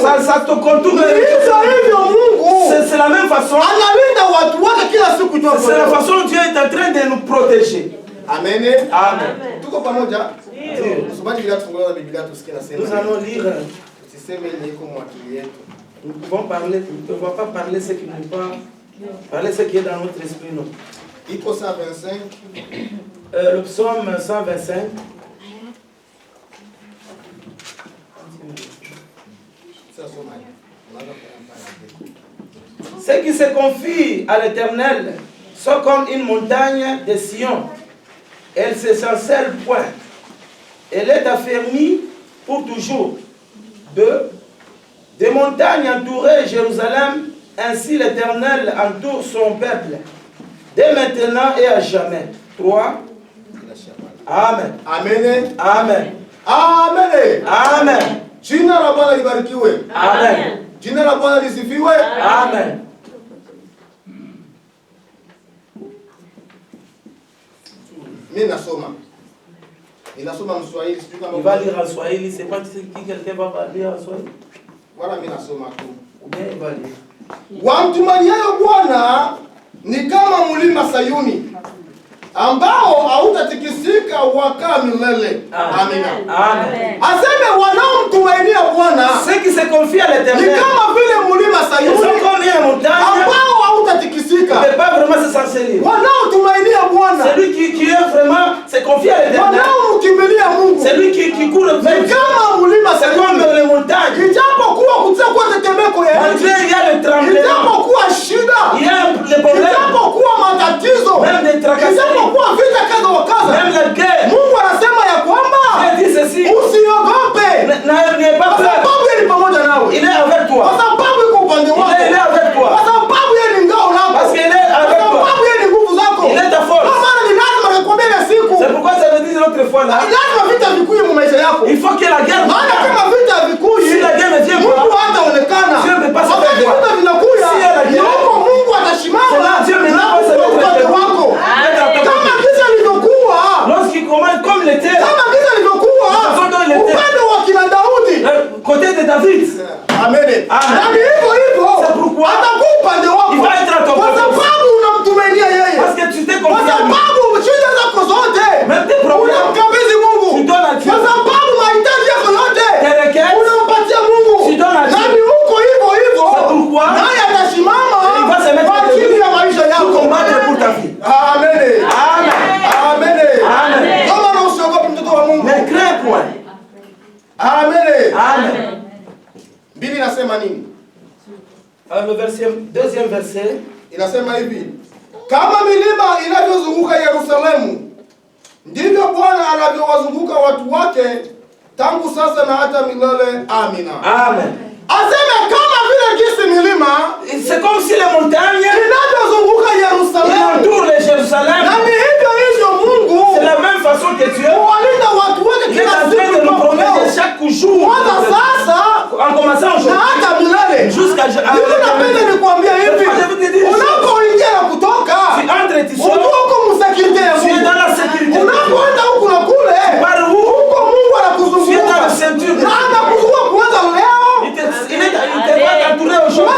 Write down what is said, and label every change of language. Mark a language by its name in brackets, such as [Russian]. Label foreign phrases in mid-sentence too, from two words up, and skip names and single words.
[French] ça te contourne. [Swahili] hivyo Mungu [French] C'est la même façon. [Swahili] analinda watu wake kila siku jua. [French] C'est la façon dont Dieu est en train de nous protéger. Amen. Amen. [Swahili] Tuko pamoja? Msomaji bila tufungulia Biblia tusikie nasema. [French] Nous allons lire. [Swahili] Tusiseme ni iko mwakili yetu. [French] Nous pouvons parler, nous ne pouvons pas parler ce qui nous parle, parler ce qui est dans notre esprit, non. [Swahili] Iko 125. [French] Le psaume 125. Ceux qui se confient à l'Éternel sont comme une montagne de Sion. Elle ne s'échancelle point. Elle est affermie pour toujours. 2. Des montagnes entouraient Jérusalem, ainsi l'Éternel entoure son peuple, dès maintenant et à jamais. 3. Amen. Amen. Amen. Amen. Amen. [Swahili] Jina la Bwana libarikiwe. Amen. Jina la Bwana lisifiwe. Amen. Mimi nasoma. Ninasoma Mswahili, sijui kama [French] Il va lire en Swahili, c'est pas qui quelqu'un va lire en Swahili. Voilà, [Swahili] mimi nasoma tu. [French] Ou bien il va lire. [Swahili] Wamtumaniayo Bwana ni kama mlima Sayuni ambao hautatikisika wakaa milele. Amina. Amen. Aseme wanaomtumainia Bwana [French] Ceux qui se confient à [Swahili] ni [French] l'Éternel, [Swahili] kama vile mlima [French] ils [Swahili] Sayuni [French] sont comme une montagne, [Swahili] ambao [French] ne [Swahili] hautatikisika. [French] peut pas vraiment se s'enseigner. [Swahili] Wanaotumainia Bwana, [French] Celui qui est vraiment, se confie à l'Éternel, [Swahili] wanaomkimbilia Mungu [French] celui qui court vers [Swahili] ni [French] Dieu, [Swahili] kama mlima [French] c'est comme [Swahili] Sayuni. [French] les montagnes. [Swahili] Ijapokuwa kutakuwa tetemeko ya nchi, [French] Malgré il y a le tremblement, [Swahili] ijapokuwa shida, [French] il y a les problèmes, [Swahili] ijapokuwa matatizo, [French] même des tracasseries, [Swahili] ijapokuwa vita kadha wa kadha, [French] même la guerre. [Swahili] Mungu anasema ya kwamba [French] Dieu dit ceci, [Swahili] usiogope, [French] n'ayez pas [Swahili] kwa [French] peur, [Swahili] sababu yeye ni pamoja nawe, [French] il est avec [Swahili] kwa [French] toi, [Swahili] sababu yuko upande wako, [French] il est avec toi, [Swahili] kwa sababu yeye ni ngao lako, [French] parce qu'il est [Swahili] kwa [French] avec toi, [Swahili] sababu yeye ni nguvu zako. [French] il est ta [Swahili] Kwa [French] force. [Swahili] maana ni lazima nikwambie ile siku, [French] C'est pourquoi ça veut dire l'autre fois là, [Swahili] lazima vita vikuye mu maisha yako. [French] il faut que la guerre [Swahili] Maana kama vita vikuye, [French] si la guerre ne vient [Swahili] Mungu [French] pas, [Swahili] hataonekana. [French] Dieu ne peut pas se [Swahili] Wakati [French] faire [Swahili] vita vinakuya, [French] Si elle a [Swahili] ni [French] guerre, [Swahili] huko Mungu [French] c'est [Swahili] atasimama [French] là Dieu [Swahili] na [French] maintenant va se [Swahili] kuwa [French] mettre [Swahili] upande [French] avec [Swahili] wako. Kama giza lilivyokuwa, [French] lorsqu'il commence comme il était, [Swahili] kama giza lilivyokuwa upande wa kina Daudi, [French] côté de David, amen. Amen. [Swahili] Na ni hivyo hivyo [French] C'est pourquoi [Swahili] atakuwa upande wako, [French] il va être à ton [Swahili] kwa [French] côté. [Swahili] sababu unamtumainia yeye, [French] Parce que tu t'es [Swahili] kwa [French] confié à lui. [Swahili] sababu shida zako zote [French] Même tes problèmes, [Swahili] unamkabidhi Mungu, [French] tu donnes à Dieu. [Swahili] kwa sababu mahitaji yako yote [French] Tes requêtes, [Swahili] unampatia Mungu, [French] tu donnes à [Swahili] na [French] Dieu. [Swahili] ni huko hivyo hivyo, [French] C'est pourquoi [Swahili] naye atasimama [French] il va se mettre [Swahili] kwa ajili ya maisha [French] pour [Swahili] yako. [French] combattre pour ta vie. Amen. Amen. Amen. Amen. [Swahili] Kama na usiogope mtoto wa Mungu. [French] Ne crains point. Amen. Amen. [Swahili] Biblia inasema nini? [French] Alors le deuxième verset, [Swahili] Inasema hivi: kama milima inavyozunguka Yerusalemu, ndivyo Bwana anavyowazunguka watu wake tangu sasa na hata milele. Amina. Amen. Aseme kama vile jinsi milima [French] C'est comme si les montagnes [Swahili] inavyozunguka Yerusalemu, [French] entourent les Jérusalem. [Swahili] na ni hivyo hivyo Mungu [French] C'est la même façon que Dieu [Swahili] walinda watu wake [French] il est [Swahili] kila [French] en train [Swahili] siku [French] de nous [Swahili] kwa [French] protéger [Swahili] leo. [French] chaque jour. [Swahili] Kwanza sasa [French] En commençant [Swahili] na [French] aujourd'hui [Swahili] hata milele. [French] jusqu'à [Swahili] Hivi napenda nikwambie hivi, unapoingia na kutoka, [French] tu entres et tu sors, [Swahili] unajua uko msekirite ya [French] tu es [Swahili] Mungu. [French] dans la sécurité. [Swahili] Unapoenda huku na kule, [French] Par où [Swahili] huko Mungu [French] tu es dans [Swahili] anakuzunguka. [French] la ceinture. [Swahili] Na anakuzunguka kuanza leo, [French] Il te va t'entourer aujourd'hui.